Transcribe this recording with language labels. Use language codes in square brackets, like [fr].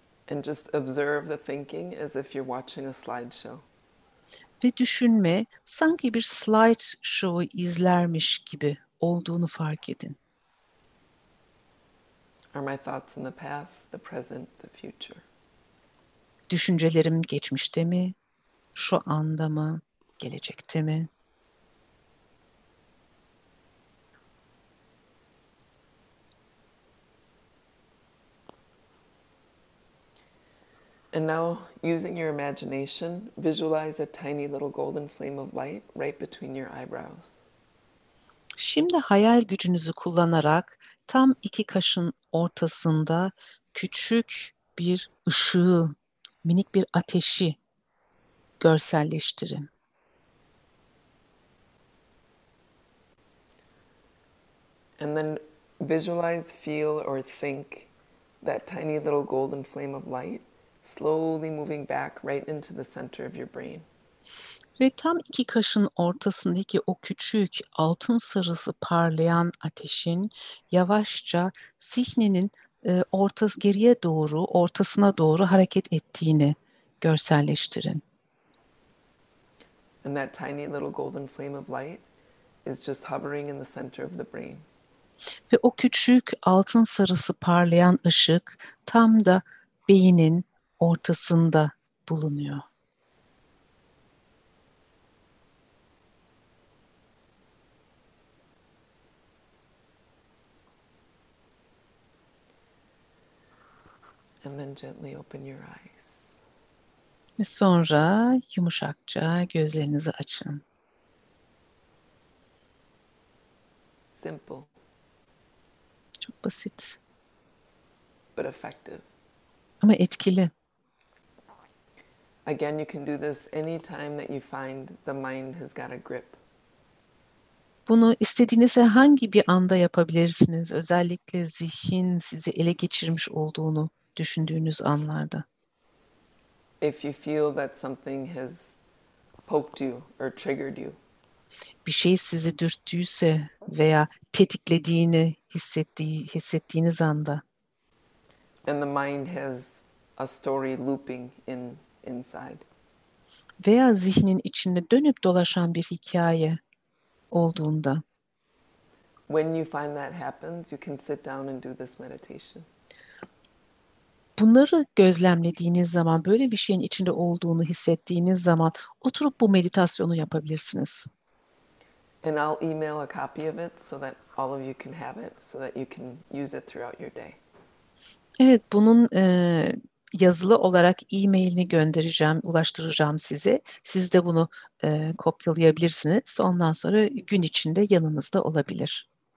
[en] And just observe the thinking as if you're watching a slideshow. [tr] Ve düşünme sanki bir slide show'u izlermiş gibi olduğunu fark edin. [en] Are my thoughts in the past, the present, the future? [tr] Düşüncelerim geçmişte mi, şu anda mı, gelecekte mi? [en] And now, using your imagination, visualize a tiny little golden flame of light right between your eyebrows. [tr] Şimdi hayal gücünüzü kullanarak tam 2 kaşın ortasında küçük bir ışığı, minik bir ateşi görselleştirin. [en] And then visualize, feel, or think that tiny little golden flame of light slowly moving back right into the center of your brain. [tr] Ve tam 2 kaşın ortasındaki o küçük altın sarısı parlayan ateşin yavaşça zihninin geriye doğru, ortasına doğru hareket ettiğini görselleştirin. [en] And that tiny little golden flame of light is just hovering in the center of the brain. [tr] Ve o küçük altın sarısı parlayan ışık tam da beynin ortasında bulunuyor. [en] And then gently open your eyes. [tr] Ve sonra yumuşakça gözlerinizi açın. [en] Simple, [tr] Çok basit [en] but effective. [tr] Ama etkili. [en] Again, you can do this anytime that you find the mind has got a grip. [tr] Bunu istediğiniz hangi bir anda yapabilirsiniz. Özellikle zihin sizi ele geçirmiş olduğunu düşündüğünüz anlarda. [en] If you feel that something has poked you or triggered you. [tr] Bir şey sizi dürttüyse veya tetiklediğini hissettiğiniz anda. [en] And the mind has a story looping inside. [tr] Veya zihnin içinde dönüp dolaşan bir hikaye olduğunda. [en] When you find that happens, you can sit down and do this meditation. [tr] Bunları gözlemlediğiniz zaman, böyle bir şeyin içinde olduğunu hissettiğiniz zaman oturup bu meditasyonu yapabilirsiniz. [en] And I'll email a copy of it so that all of you can have it, so that you can use it throughout your day. [tr] Evet, bunun yazılı olarak e-mailini göndereceğim, ulaştıracağım size. Siz de bunu kopyalayabilirsiniz. Ondan sonra gün içinde yanınızda olabilir.